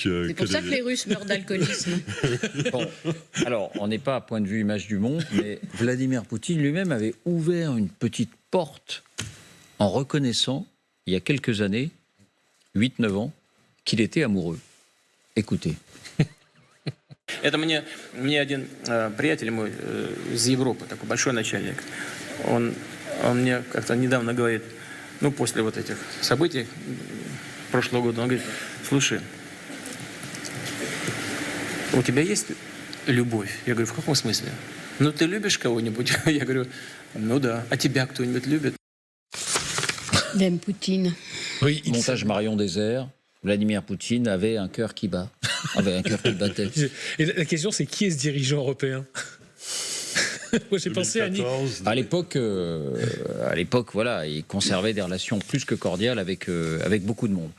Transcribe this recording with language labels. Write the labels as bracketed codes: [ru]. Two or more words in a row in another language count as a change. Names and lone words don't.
[fr] C'est pour ça que les Russes meurent d'alcoolisme. Bon, alors, on n'est pas à point de vue image du monde, mais Vladimir Poutine lui-même avait ouvert une petite porte en reconnaissant, il y a quelques années, 8-9 ans, qu'il était amoureux. Écoutez. [ru] Это мне один приятель мой из Европы, такой большой начальник, он мне как-то недавно говорит, ну, после вот этих событий прошлого года, он говорит, слушай, у тебя есть любовь? Я говорю, в каком смысле? Ну, ты любишь кого-нибудь? Я говорю, ну да. А тебя кто-нибудь любит? [fr] Dame Poutine. Oui, il Montage Marion Désert, Vladimir Poutine avait un cœur qui bat. Avait un cœur qui battait. Et la question, c'est qui est ce dirigeant européen? Moi, j'ai pensé à 2014, À l'époque, voilà, il conservait des relations plus que cordiales avec beaucoup de monde.